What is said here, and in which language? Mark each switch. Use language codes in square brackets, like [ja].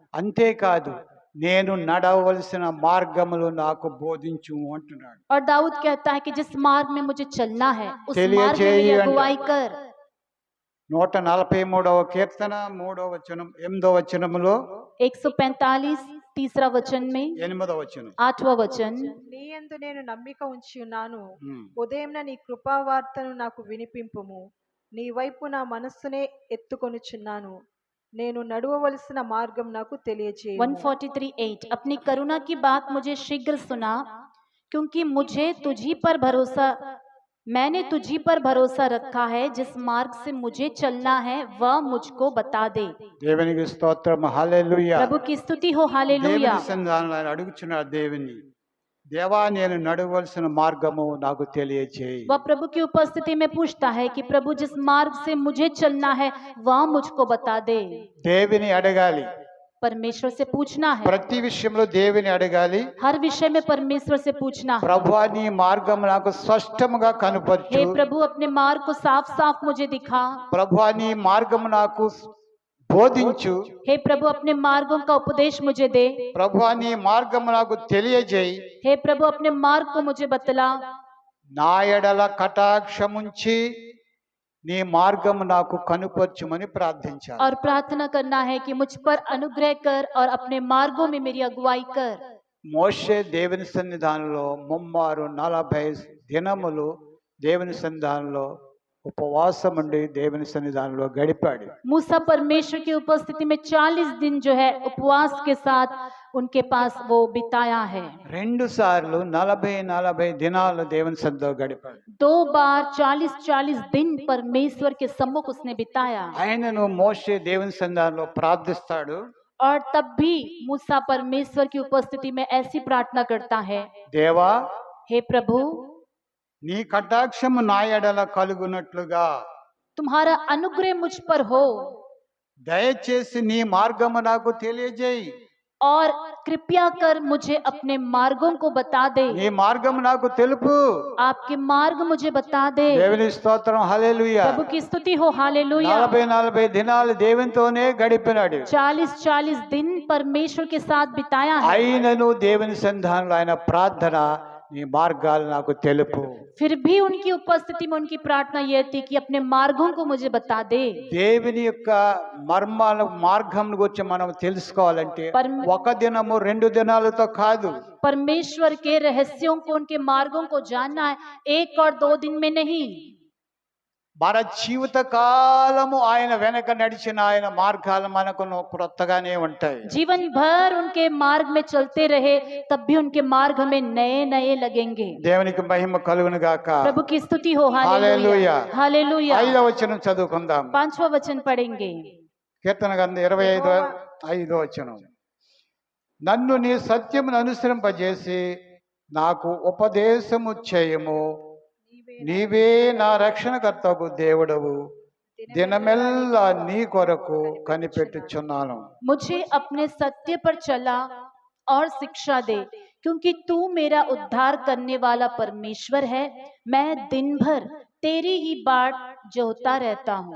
[te] అంతేకాదు, నేను నడవలసిన మార్గములు నాకు బోధించు అంటున్నాడు. [hi] और दाऊद कहता है कि जिस मार्ग में मुझे चलना है, उस चलिए मार्ग में मेरी चाहिए अगुवाई कर। [te] 143వ కీర్తన 3వ వచనం 8వ వచనములో [hi] 145 तीसरा वचन में, [te] 8వ వచనం [hi] 8वां वचन, [te] నీ యందు నేను నమ్మిక ఉంచి ఉన్నాను, ఉమ్. ఉదయం నీ కృపావార్తను నాకు వినిపింపుము. నీ వైపు నా మనస్సునే ఎత్తుకొనుచున్నాను, నేను నడువవలసిన మార్గం నాకు తెలియజేయు. [hi] 143:8, अपनी करुणा की बात मुझे शीघ्र सुना, क्योंकि मुझे तुझी पर भरोसा, मैंने तुझी पर भरोसा रखा है। जिस मार्ग से मुझे चलना है वह मुझको बता दे। [te] దేవునికి స్తోత్రం, హల్లెలూయా. [hi] प्रभु की स्तुति हो, हालेलुया। [te] దేవుని సన్నిధానంలో ఆయన అడుగుచున్నాడు దేవుని, దేవా నేను నడవలసిన మార్గము నాకు తెలియజేయి. [hi] वह प्रभु की उपस्थिति में पूछता है कि प्रभु जिस मार्ग से मुझे चलना है वह मुझको बता दे। [te] దేవుని అడగాలి, [hi] परमेश्वर से पूछना है, [te] ప్రతి విషయంలో దేవుని అడగాలి. [hi] हर विषय में परमेश्वर से पूछना है। [te] ప్రభువా నీ మార్గం నాకు స్పష్టముగా [hi] हे [te] కనుపరచు. [hi] प्रभु अपने मार्ग को साफ साफ मुझे दिखा। [te] ప్రభువా నీ మార్గం నాకు బోధించు. [hi] हे प्रभु अपने मार्गों का उपदेश मुझे दे। [te] ప్రభువా నీ మార్గం నాకు తెలియజేయి. [hi] हे प्रभु अपने मार्ग को मुझे बतला। [te] నా ఎడల కటాక్షముంచి నీ మార్గం నాకు కనుపరచుమని ప్రార్థించాలి. [hi] और प्रार्थना करना है कि मुझ पर अनुग्रह कर और अपने मार्गों में मेरी अगुवाई कर। [te] మోషే దేవుని సన్నిధానంలో 40 దినములు దేవుని సన్నిధానంలో ఉపవాసం ఉండి దేవుని సన్నిధానంలో గడిపాడు. [hi] मूसा परमेश्वर की उपस्थिति में 40 दिन जो है उपवास के साथ उनके पास वो बिताया है। [te] 2 సార్లు 40 దినాలు దేవుని సన్నిధిలో గడిపాడు. [hi] 2 बार 40 दिन परमेश्वर के सम्मुख उसने बिताया। [te] ఆయనను మోషే దేవుని సన్నిధానంలో ప్రార్థిస్తాడు, [hi] और तब भी मूसा परमेश्वर की उपस्थिति में ऐसी प्रार्थना करता है, [te] దేవా [hi] हे प्रभु [te] నీ కటాక్షము నా ఎడల కలుగునట్లుగా [hi] तुम्हारा अनुग्रह मुझ पर हो [te] దయచేసి నీ మార్గము నాకు తెలియజేయి. [hi] और कृपया कर मुझे अपने मार्गों को बता दे। [te] నీ మార్గము నాకు తెలుపు. [hi] आपके मार्ग मुझे बता दे। [te] దేవుని స్తోత్రం, హల్లెలూయా. [hi] प्रभु की स्तुति हो, हालेलुया। [te] 40 దినాలు దేవునితోనే గడిపినాడు. [hi] 40 दिन परमेश्वर के साथ बिताया है। [te] అయినను దేవుని సన్నిధానంలో ఆయన ప్రార్థన, నీ మార్గాలు నాకు తెలుపు. [hi] फिर भी उनकी उपस्थिति में उनकी प्रार्थना यह थी कि अपने मार्गों को मुझे बता दे। [te] దేవుని యొక్క మర్మాల మార్గం గురించి మనం తెలుసుకోవాలంటే ఒక దినము 2 దినాలతో కాదు. [hi] परमेश्वर के रहस्यों को, उनके मार्गों को जानना है 1 और 2 दिन में नहीं। [te] మన జీవిత కాలము ఆయన వెనక నడిచిన ఆయన మార్గాలు మనకు క్రొత్తగానే ఉంటాయి. [hi] जीवन भर उनके मार्ग में चलते रहे तब भी उनके मार्ग हमें नए नए लगेंगे। [te] దేవునికి మహిమ కలుగును గాక. [hi] प्रभु की स्तुति हो। हालेलुया। Hallelujah hallelujah. [te] 5వ వచనం చదువుకుందాం. [hi] 5वां वचन पढ़ेंगे। [te] కీర్తన గ్రంథం 25:5 వచనం. నన్ను నీ సత్యమును అనుసరింపజేసి నాకు ఉపదేశము చేయము, నీవే నా రక్షణకర్తకు దేవుడవు, దినమెల్లా నీ కొరకు కనిపెట్టుచున్నాను. [hi] मुझे अपने सत्य पर चला और शिक्षा दे, क्योंकि तू मेरा उद्धार करने वाला परमेश्वर है। मैं दिन भर तेरी ही बाट जोहता रहता हूँ।